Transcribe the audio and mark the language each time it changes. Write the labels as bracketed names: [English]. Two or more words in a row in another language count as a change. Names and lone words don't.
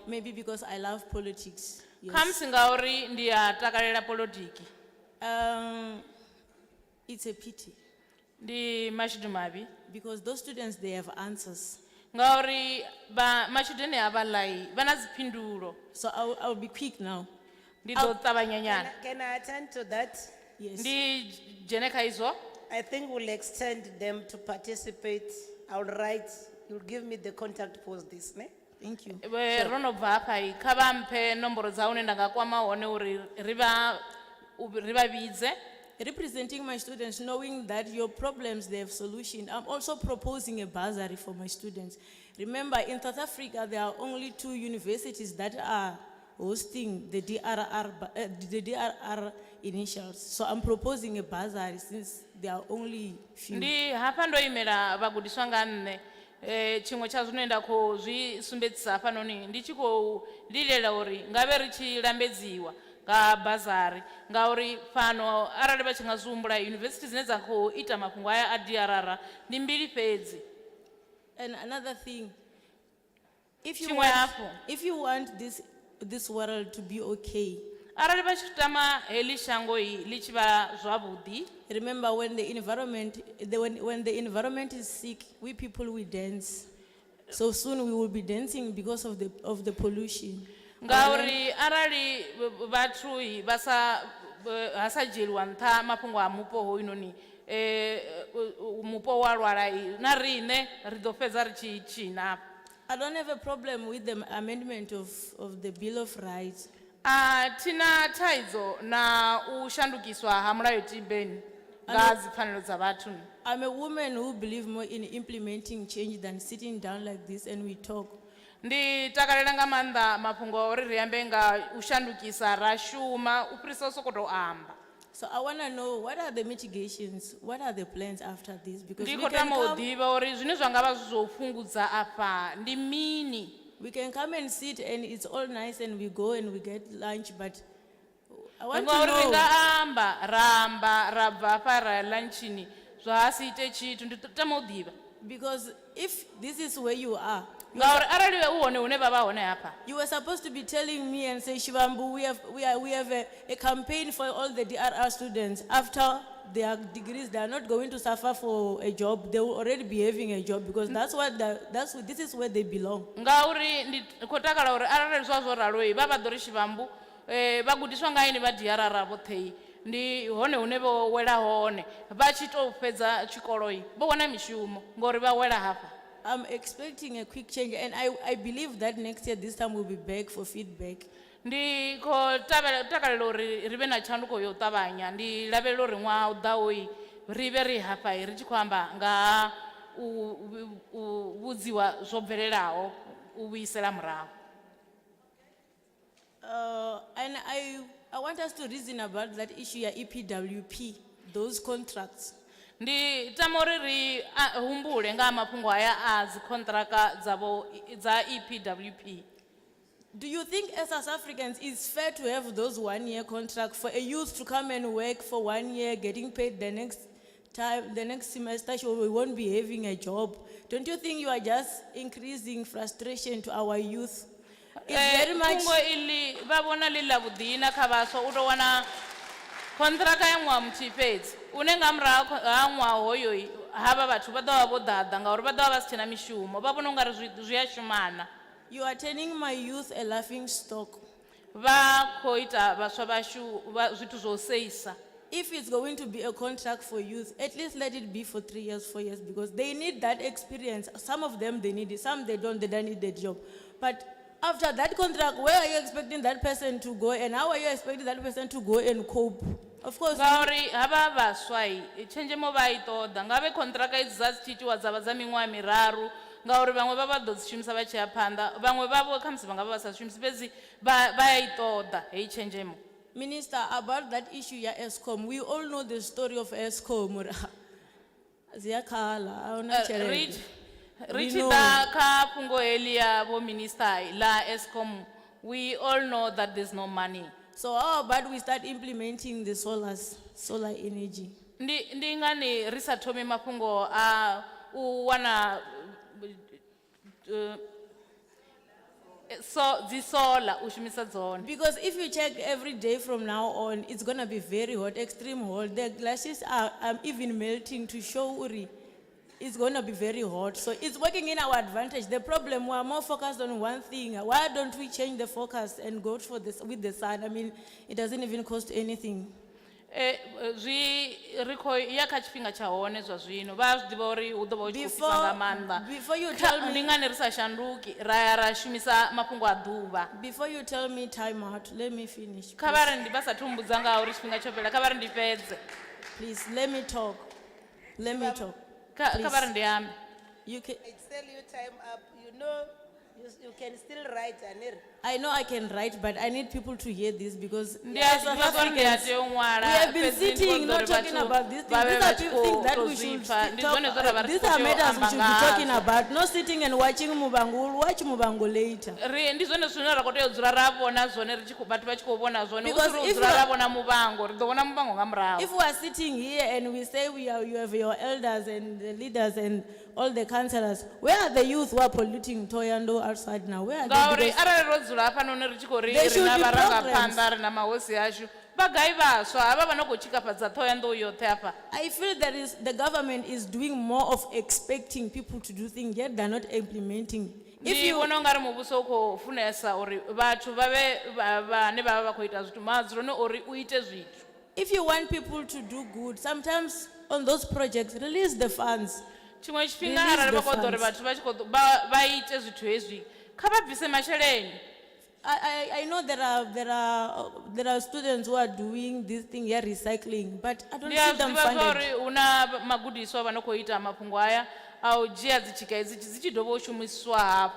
[English] maybe because I love politics. Yes. [Venda] Khamusi ngauri ndi a takalela polotiki. [English] It's a pity. [Venda] Ndi mashudu mavhi. [English] Because those students, they have answers. [Venda] Ngauri mashudeni avhalai vha na dziphindulo. [English] So I'll be quick now. [Venda] Ndi ḓo ṱavhanya nyana. [English] Can I attend to that? Yes. [Venda] Ndi dzhene kha izwo. [English] I think we'll extend them to participate. I'll write, you'll give me the contact post this, ne? Thank you. [Venda] Ro no bva hafha kha vha mphe nomboro dza hune nda nga kwama hone uri ri vha vhidze. [English] Representing my students, knowing that your problems, they have solution. I'm also proposing a bursary for my students. Remember, in South Africa, there are only 2 universities that are hosting the DRR initials. So I'm proposing a bursary since there are only few. [Venda] Ndi hafha ndo imela vhagudiswa nga nne. Tshiṅwe tsha zwine nda khou zwi sumbedzisa hafhanoni ndi tshi khou lilela uri ngavhe ri tshi lambedziwa nga bazari ngauri fhano arali vha tshi nga zwi humbula university dzine dza khou ita mafhungo aya a DRR ndi mbili fhedzi. [English] And another thing, if you [Venda] Tshiṅwe [English] want this world to be okay, [Venda] arali vha tshi tama heḽi shango ḽi tshi vha zwavhuḓi. [English] remember when the environment is sick, we people we dance. So soon we will be dancing because of the pollution. [Venda] ngauri arali vhathu vasa hasa dzhieliwa nṱha mafhungo a mupo hoyunoni mupo wa lwala na riṋe ri ḓo fhedza ri tshi tshina. [English] I don't have a problem with the amendment of the Bill of Rights. [Venda] Tina thaidzo na u shandukiswa ha mulayotibe nga dzi pfanelo dza vhathu. [English] I'm a woman who believes more in implementing change than sitting down like this and we talk. [Venda] Ndi takalela nga maanḓa mafhungo ori ri ambe nga u shandukisa ra shuma u fhirisa u sokou tou amba. [English] So I want to know, what are the mitigations? What are the plans after this? Because [Venda] Ndi [English] we [Venda] khou [English] can [Venda] tama u [English] come, [Venda] ḓivha uri zwine zwa nga vha zwo fhungudza afha ndi mini. [English] we can come and sit and it's all nice and we go and we get lunch, but I want to [Venda] Ngauri ri [English] know. [Venda] nga amba ra bva afha ra ya lunchini zwa si ite tshithu ndi tama u ḓivha. [English] Because if this is where you are, [Venda] Ngauri arali u hone hune vha vha hone hafha. [English] you were supposed to be telling me and say, Shivambu, we have a campaign for all the DRR students. After their degrees, they are not going to suffer for a job. They will already be having a job because this is where they belong. [Venda] Ngauri ndi khou takala uri arali zwo ralo vha vha ḓo ri Shivambu vhagudiswa nga ini vha DRR vhoṱhe ndi hone hune vho wela hone vha tshi tou fhedza tshikolo vho wana mishumo ngori vha wela hafha. [English] I'm expecting a quick change and I believe that next year this time we'll be back for feedback. [Venda] Ndi khou takalela uri ri vhe na tshanduko yo ṱavhanya ndi lavhelela uri ṅwaha u ḓaho ri vhe ri hafha ri tshi khou amba nga u vhudziwa zwo bvelelaho u vhuisela murahu. [English] And I want us to reason about that issue ya EPWP, those contracts. [Venda] Ndi tama uri ri humbule nga mafhungo haya a dzi kontraka dza EPWP. [English] Do you think as South Africans it's fair to have those 1-year contracts for a youth to come and work for 1 year, getting paid the next semester, so we won't be having a job? Don't you think you are just increasing frustration to our youth? It's very much. [Venda] Fungo ili vha vhona ḽi ḽa vhuḓi kha vhaswa u tou wana kontraka ya ṅwaha muthihi fhedzi une nga murahu ha ṅwaha hoyo havha vhathu vha ḓo vha vho ḓaḓa ngauri vha ḓo vha vha si tshena mishumo vha vhona ungari zwi a shumana. [English] You are turning my youth a laughing stock. [Venda] Vha khou ita vhaswa vhashu zwithu zwo seisa. [English] If it's going to be a contract for youth, at least let it be for 3 years, 4 years, because they need that experience. Some of them, they need it. Some, they don't need the job. But after that contract, where are you expecting that person to go and how are you expecting that person to go and cope? Of course. [Venda] Ngauri hava vhaswa tshenzhemo vha i ṱoḓa nga vhe kontraka idzi dza dzi tshitiwa dza vha dza miṅwaha miraru ngauri vhaṅwe vha ḓo dzi shumisa vha tshi ya phanḓa vhaṅwe vhavho khamusi vha nga vha vha sa shumisi fhedzi vha ya i ṱoḓa heyi tshenzhemo. [English] Minister, about that issue ya Eskom, we all know the story of Eskom. [Venda] Ziyakhala, ahuna tshelede. Ri tshi ḓa kha fhungo heḽi ya vho minister la Eskom, [English] we all know that there's no money. So how about we start implementing the solar energy? [Venda] Ndi ngani ri sa thomi mafhungo a u wana dzi solar u shumisa dzone. [English] Because if you check every day from now on, it's going to be very hot, extreme hot. The glaciers are even melting to show Uri. It's going to be very hot. So it's working in our advantage. The problem, we are more focused on one thing. Why don't we change the focus and go for this with the sun? I mean, it doesn't even cost anything. [Venda] Zwi ri khou ya kha tshifhinga tsha hone zwa zwino vha zwi ḓivha uri hu ḓo vha hu tshi khou fhisa nga maanḓa. [English] Before you tell me, [Venda] ndi ngani ri sa shanduki ra ya ra shumisa mafhungo a ḓuvha. [English] Before you tell me time out, let me finish. [Venda] Kha vha ri ndi vha sa thumbudza nga uri tshifhinga tsho fhela kha vha ri ndi fhedze. [English] Please let me talk. Let me talk. [Venda] Kha vha ri ndi ambe. [English] You can. I tell you time up. You know, you can still write, Anir. I know I can write, but I need people to hear this because [Venda] Ndi a [English] South [Venda] ḓivha uri ndi a tea u [English] Africans, [Venda] ṅwala, [English] we have been [Venda] fhedzi ndi [English] sitting, [Venda] ṱoḓa [English] not [Venda] uri [English] talking [Venda] vhathu [English] about these [Venda] vha [English] things. [Venda] vhe [English] These are [Venda] vha tshi [English] things that [Venda] khou [English] we should [Venda] zwipfa. Ndi [English] talk [Venda] zwone zwine vha [English] These [Venda] khou [English] are [Venda] tea u [English] matters we [Venda] amba [English] should be talking [Venda] ngazwo. [English] about, not sitting and watching Mubangu. We'll watch Mubangu later. [Venda] Ndi zwone zwine ra khou tea u dzula ra vhona zwone ri tshi khou vhathu vha tshi khou vhona zwone hu [English] Because [Venda] si ri u [English] if [Venda] dzula [English] you [Venda] ra [English] are- [Venda] vhona muvhango ri ḓo vhona muvhango nga murahu. [English] If we are sitting here and we say you have your elders and the leaders and all the councillors, where are the youth who are polluting Thohoyandou outside now? Where are [Venda] Ngauri [English] they? Because [Venda] arali ro dzula hafhanoni ri tshi khou ri [English] There [Venda] ri [English] should [Venda] na [English] be [Venda] vharangaphanḓa ri na mahosi ashu vhagai vhaswa havha vha no khou tshikafhadza Thohoyandou yoṱhe hafha. [English] I feel that the government is doing more of expecting people to do things, yet they're not implementing. [Venda] Ndi vhona ungari muvhuso u khou funesa uri vhathu vhavhe vhane vha vha khou ita zwithu madzuloni uri u ite zwithu. [English] If you want people to do good, sometimes on those projects, release the funds. [Venda] Tshiṅwe tshifhinga arali vha khou ṱoḓa uri vhathu vha tshi khou vha ite zwithu hezwi kha vha bvise masheleni. [English] I know there are students who are doing this thing here, recycling, but I don't see them funded. [Venda] Uri una magudiswa vha no khou ita mafhungo aya a u dzhia dzitshika hedzi dzi tshi dovha u shumiswa hafhu.